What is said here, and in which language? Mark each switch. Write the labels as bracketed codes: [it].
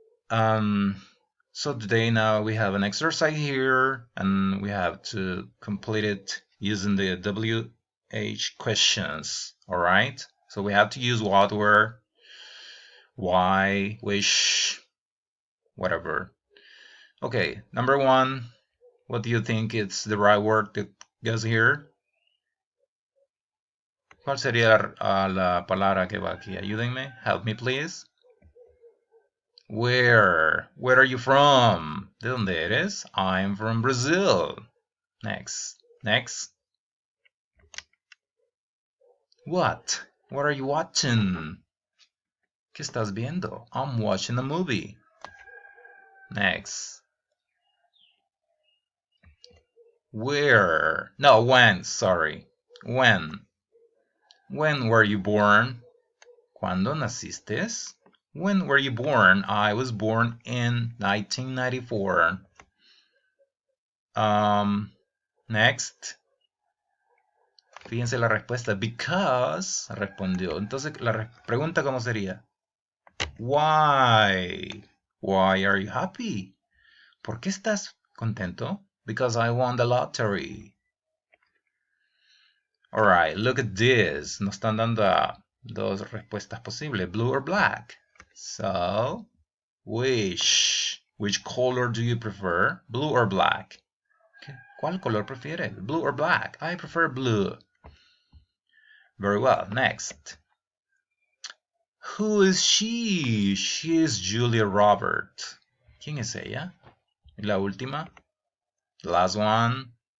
[en] So today now we have an exercise here and we have to complete it using the WH questions. Alright? So we have to use what, where, why, which, whatever. Okay, number 1. What do you think is the right word that goes here? [es] ¿Cuál sería la palabra que va aquí? Ayúdenme. [en] Help me, please. Where? Where are you from? [es] ¿De dónde eres? [en] I'm from Brazil. Next. Next. What? What are you watching? [es] ¿Qué estás viendo? [en] I'm watching a movie. Next. Where? No, when, sorry. When? When were you born? [es] ¿Cuándo naciste? [en] When were you born? I was born in 1994. [es] Next. Fíjense la respuesta. Because respondió. Entonces la pregunta ¿cómo sería? [en] Why? Why are you happy? [es] ¿Por qué estás contento? [en] Because I won the lottery. Alright, look at this. [es] Nos están dando dos respuestas posibles. [en] Blue or black? So, which color do you prefer? Blue or black? [es] ¿Cuál color prefieres? [en] Blue or black? I prefer blue. Very well. Next. Who is she? She is Julia Roberts. [es] ¿Quién es ella? Y la última. [en] The last one.